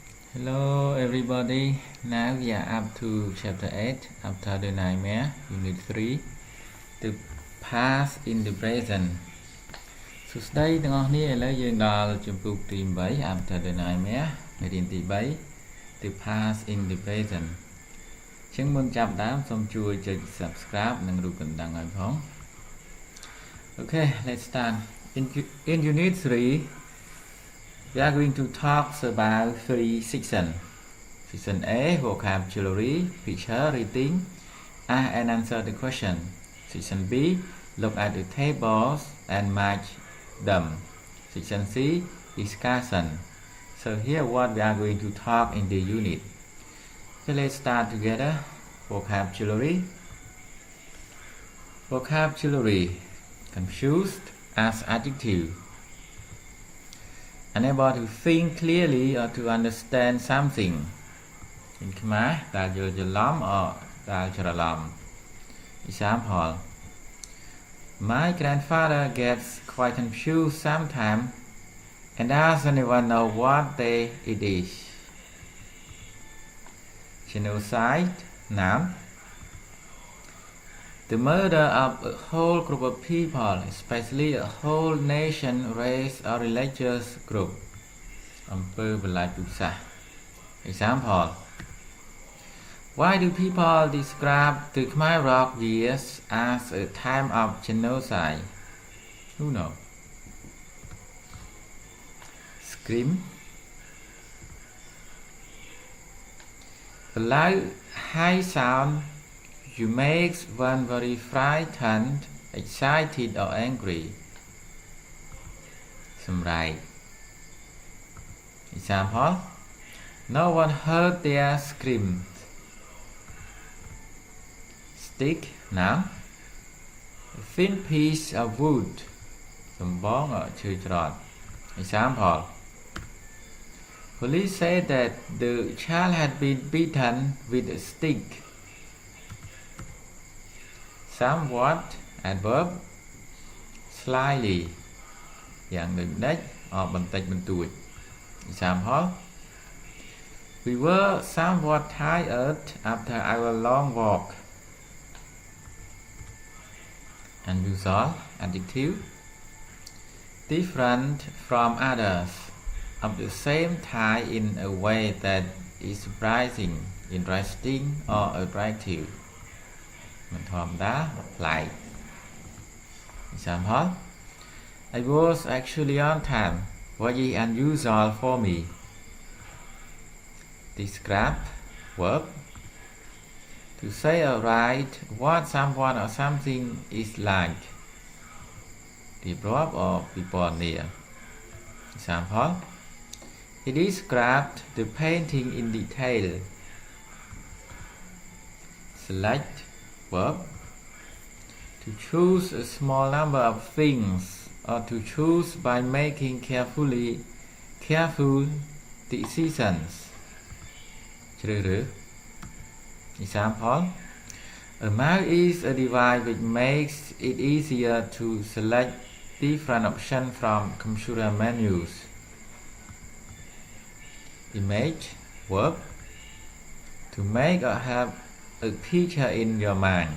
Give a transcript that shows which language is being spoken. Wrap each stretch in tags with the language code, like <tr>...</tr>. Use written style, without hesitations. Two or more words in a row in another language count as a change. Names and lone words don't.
<en>Hello everybody, now we are up to chapter 8 after the nightmare, unit 3 to past in the present</en> <km>សួស្តីទាំងអស់គ្នាឥឡូវយើងដល់ជំពូកទី8</km> <en>after the nightmare</en> <km>មេរៀនទី3</km> <en>to past in the present</en> <km>ជាងមុនចាប់ដើមសូមជួយចុច subscribe និងរូបកណ្ដឹងឲ្យផង</km> <en>Okay, let's start. In unit 3 we are going to talk about 3 sections. Section A, vocabulary, picture, reading, ask and answer the question. Section B, look at the tables and match them. Section C, discussion. So here what we are going to talk in the unit. Okay, let's start together. Vocabulary. Vocabulary. Confused as adjective. Unable to think clearly or to understand something. In Khmer,</en> <km>ដែលយល់ច្រឡំ</km> <en>or</en> <km>ដែលច្រឡំ</km> <en>Example: My grandfather gets quite confused sometimes and doesn't even know what day it is. Genocide, noun. The murder of a whole group of people, especially a whole nation, race or religious group.</en> <km>អំពើបលាយពូជសាសន៍</km> <en>Example: Why do people describe the Khmer Rock years as a time of genocide? Who knows? Scream. The loud high sound you make one very frightened, excited or angry.</en> <km>សម្រែក</km> <en>Example: No one heard their screams. Stick, noun. A thin piece of wood.</en> <km>សម្បងឈើច្រត់</km> <en>Example: Police said that the child had been beaten with a stick. Somewhat, adverb. Slightly,</en> <km>យ៉ាងដូចនេះ បន្តិចបន្តួច</km> <en>Example: We were somewhat tired after our long walk. Unusual, adjective. Different from others, of the same type in a way that is surprising, interesting or attractive.</en> <km>មិនធម្មតាប្លែក</km> <en>Example: I was actually on time, very unusual for me. Describe, verb. To say or write what someone or something is like.</en> <km>រៀបរាប់</km> <en>or</en> <km>ពិពណ៌នា</km> <en>Example: He described the painting in detail. Select, verb. To choose a small number of things or to choose by making careful decisions.</en> <km>ជ្រើសរើស</km> <en>Example: A mouse is a device which makes it easier to select different options from computer menus. Image, verb. To make or have a picture in your mind.</en>